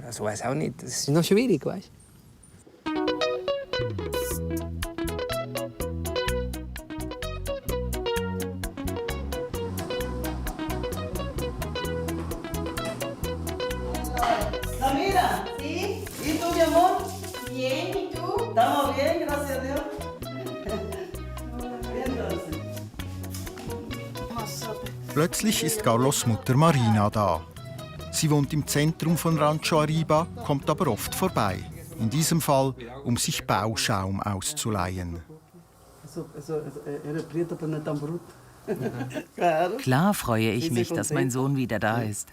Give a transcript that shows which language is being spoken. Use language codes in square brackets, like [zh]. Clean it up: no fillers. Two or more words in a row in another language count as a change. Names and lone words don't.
[de] Also weiß auch nicht, das ist noch schwierig, weißt? Samira, [es] ¿sí? ¿Y tú, mi amor? Bien, ¿y tú? Estamos bien, gracias a Dios. Bien, gracias. [de] Plötzlich ist Carlos Mutter Marina da. Sie wohnt im Zentrum von Rancho Arriba, kommt aber oft vorbei. In diesem Fall, um sich Bauschaum auszuleihen. Klar freue ich mich, dass mein Sohn wieder da ist.